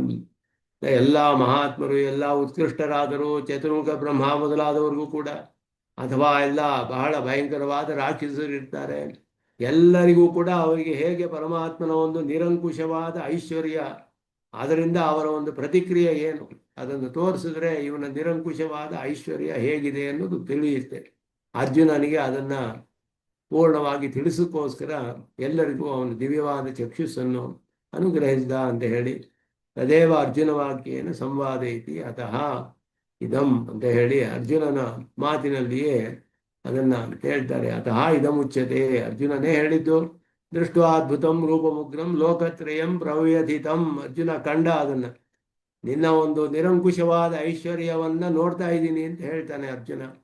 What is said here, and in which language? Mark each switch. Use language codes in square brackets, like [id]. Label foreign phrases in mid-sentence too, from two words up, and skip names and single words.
[kn] ಎಲ್ಲ ಮಹಾತ್ಮರು, ಎಲ್ಲ ಉತ್ಕೃಷ್ಟರಾದರು, ಚತುರ್ಮುಖ ಬ್ರಹ್ಮ ಮೊದಲಾದವರಿಗೂ ಕೂಡ, ಅಥವಾ ಎಲ್ಲ ಬಹಳ ಭಯಂಕರವಾದ ರಾಕ್ಷಸರು ಇರ್ತಾರೆ, ಎಲ್ಲರಿಗೂ ಕೂಡ ಅವರಿಗೆ ಹೇಗೆ ಪರಮಾತ್ಮನ ಒಂದು ನಿರಂಕುಶವಾದ ಐಶ್ವರ್ಯ, ಅದರಿಂದ ಅವರ ಒಂದು ಪ್ರತಿಕ್ರಿಯೆ ಏನು, ಅದನ್ನು ತೋರಿಸಿದ್ರೆ ಇವನ ನಿರಂಕುಶವಾದ ಐಶ್ವರ್ಯ ಹೇಗಿದೆ ಅನ್ನೋದು ತಿಳಿಯುತ್ತೆ. ಅರ್ಜುನನಿಗೆ ಅದನ್ನ ಪೂರ್ಣವಾಗಿ ತಿಳಿಸೋಕ್ಕೋಸ್ಕರ ಎಲ್ಲರಿಗೂ ಅವನು ದಿವ್ಯವಾದ ಚಕ್ಷುಸ್ಸನ್ನು ಅನುಗ್ರಹಿಸಿದ ಅಂತ ಹೇಳಿ, [sa] ತದೇವ ಅರ್ಜುನ ವಾಕ್ಯೇನ ಸಂವಾದ ಇತಿ ಅತಃ ಇದಂ [kn] ಅಂತ ಹೇಳಿ ಅರ್ಜುನನ ಮಾತಿನಲ್ಲಿಯೇ ಅದನ್ನ ಹೇಳ್ತಾರೆ. [sa] ಅತಃ ಇದಮುಚ್ಯತೆ, [kn] ಅರ್ಜುನನೇ ಹೇಳಿದ್ದು. [sa] ದೃಷ್ಟ್ವಾದ್ಭುತಂ ರೂಪಮುಗ್ರಂ ಲೋಕತ್ರಯಂ ಪ್ರವ್ಯಥಿತಂ, [kn] ಅರ್ಜುನ ಕಂಡ ಅದನ್ನ, ನಿನ್ನ ಒಂದು ನಿರಂಕುಶವಾದ ಐಶ್ವರ್ಯವನ್ನ ನೋಡ್ತಾ ಇದ್ದೀನಿ ಅಂತ ಹೇಳ್ತಾನೆ ಅರ್ಜುನ.